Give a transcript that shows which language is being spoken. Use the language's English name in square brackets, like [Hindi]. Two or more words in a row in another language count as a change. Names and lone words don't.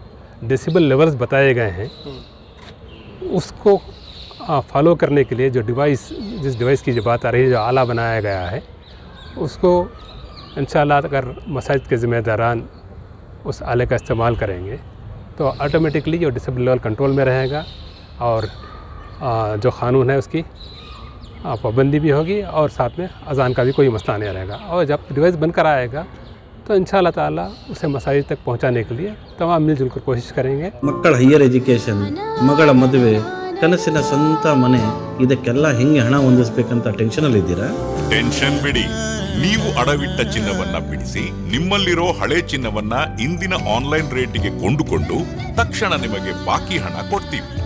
[English] decibel levels [Hindi] बताए गए हैं उसको फॉलो करने के लिए जो डिवाइस, जिस डिवाइस की जो बात आ रही है, जो आला बनाया गया है, उसको [Arabic] إن شاء الله [Hindi] अगर मसाजिद के ज़िम्मेदारान उस आले का इस्तेमाल करेंगे तो ऑटोमेटिकली जो [English] decibel level control [Hindi] में रहेगा और जो क़ानून है उसकी पाबंदी भी होगी और साथ में अज़ान का भी कोई मसला नहीं रहेगा। और जब डिवाइस बनकर आएगा तो [Arabic] إن شاء الله تعالى [Hindi] उसे मसाजिद तक पहुंचाने के लिए तमाम मिलजुल कर कोशिश करेंगे। [Kannada] ಮಕ್ಕಳ [English] higher education, [Kannada] ಮಗಳ ಮದುವೆ, ಕನಸಿನ ಸ್ವಂತ ಮನೆ, ಇದಕ್ಕೆಲ್ಲ ಹೆಂಗೆ ಹಣ ಹೊಂದಿಸಬೇಕಂತ ಟೆನ್ಷನಲ್ಲಿ ಇದ್ದೀರಾ? ಟೆನ್ಷನ್ ಬಿಡಿ, ನೀವು ಅಡವಿಟ್ಟ ಚಿನ್ನವನ್ನ ಬಿಡಿಸಿ ನಿಮ್ಮಲ್ಲಿರೋ ಹಳೆ ಚಿನ್ನವನ್ನ ಇಂದಿನ ಆನ್ಲೈನ್ ರೇಟಿಗೆ ಕೊಂಡುಕೊಂಡು ತಕ್ಷಣ ನಿಮಗೆ ಬಾಕಿ ಹಣ ಕೊಡ್ತೀವಿ.